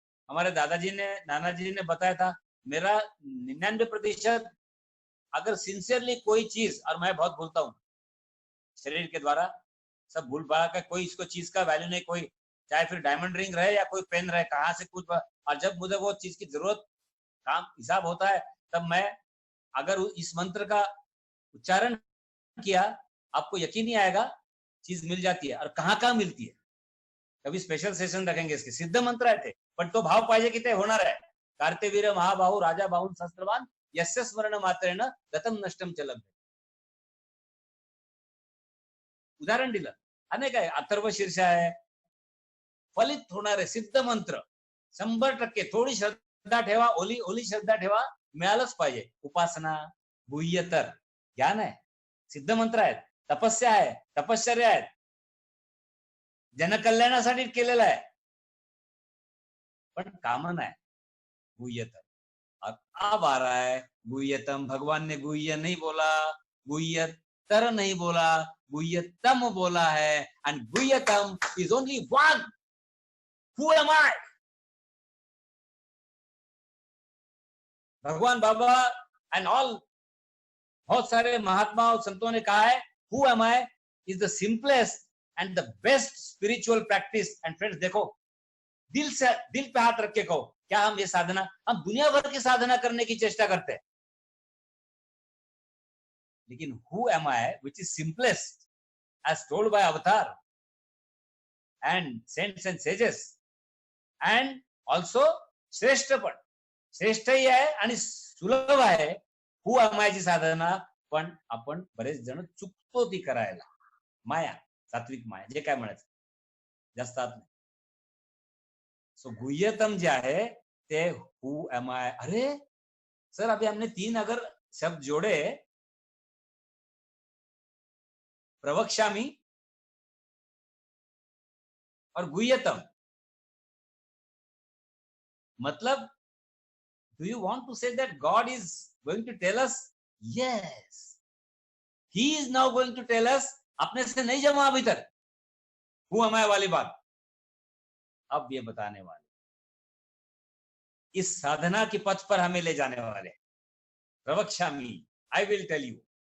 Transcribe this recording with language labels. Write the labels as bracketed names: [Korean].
[Hindi] हमारे दादाजी ने, नानाजी ने बताया था, मेरा 99% अगर सिंसियरली कोई चीज, और मैं बहुत भूलता हूं शरीर के द्वारा, सब भूल पा का, कोई इसको चीज का वैल्यू नहीं, कोई चाहे फिर डायमंड रिंग रहे या कोई पेन रहे, कहां से कुछ, और जब मुझे वो चीज की जरूरत, काम हिसाब होता है, तब मैं अगर इस मंत्र का उच्चारण किया, आपको यकीन नहीं आएगा, चीज मिल जाती है, और कहाँ मिलती है। कभी स्पेशल सेशन रखेंगे इसके, [Marathi] सिद्ध मंत्र आहे ते, पण तो भाव पाहिजे की ते होणार आहे। [Sanskrit] कार्तवीर्य महाबाहु राजा बाहुन सहस्त्रवान, यस्य स्मरण मात्रेण गतम नष्टम च लभ्यते। [Marathi] उदाहरण दिलं, अनेक आहे, अथर्व शीर्ष आहे, फलित होणारे सिद्ध मंत्र 100%। थोडी श्रद्धा ठेवा, ओली ओली श्रद्धा ठेवा, मिळालंच पाहिजे। उपासना, गुह्यतर, ज्ञान आहे, सिद्ध मंत्र आहेत, तपस्या आहे, तपश्चर्या आहेत, जनकल्याणासाठी केलेलं आहे, पण कामना है गुह्यतम। [Hindi] अब आ रहा है गुह्यतम, भगवान ने गुह्य नहीं बोला, गुह्यतर नहीं बोला, गुह्यतम बोला है, [English] And गुह्यतम is only one. Who am I? [Hindi] भगवान बाबा एंड ऑल, बहुत सारे महात्मा और संतों ने कहा है, [English] Who am I is the simplest and the best spiritual practice. And friends [Hindi] देखो, दिल पे हाथ रख के कहो, क्या हम ये साधना, हम दुनिया भर की साधना करने की चेष्टा करते हैं, लेकिन [English] who am I which is simplest as told by avatar and saints and sages, and also [Hindi] श्रेष्ठ, [Marathi] पण श्रेष्ठही आहे आणि सुलभ आहे हु अमायची साधना, पण आपण बरेच जण चुकतो ती करायला. माया, सात्विक माया, जे काय म्हणायचं, जास्त आत नाही. सो गुह्यतम जे आहे ते हु एम आई. [Hindi] अरे सर, अभी हमने 3 अगर शब्द जोड़े, प्रवक्ष्यामि और गुह्यतम, मतलब [English] do you want to say that God is going to tell us? Yes, he is now going to tell us. [Hindi] अपने से नहीं जमा अभी तक हु हमारे वाली बात, अब ये बताने वाले, इस साधना के पथ पर हमें ले जाने वाले. [English] प्रवक्ष्यामि, I will tell you.